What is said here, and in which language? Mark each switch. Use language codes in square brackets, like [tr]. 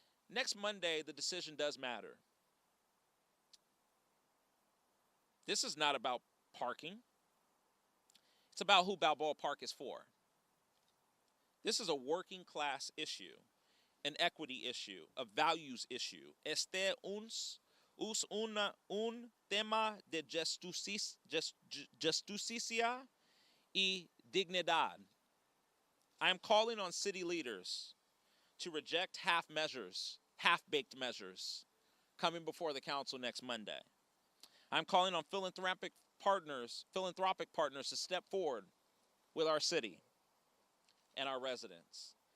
[en] Next Monday, the decision does matter. This is not about parking. It's about who Balboa Park is for. This is a working class issue, an equity issue, a values issue. [es] Este un tema de justicia y dignidad. [en] I am calling on city leaders to reject half-baked measures coming before the council next Monday. I'm calling on philanthropic partners to step forward with our city and our residents.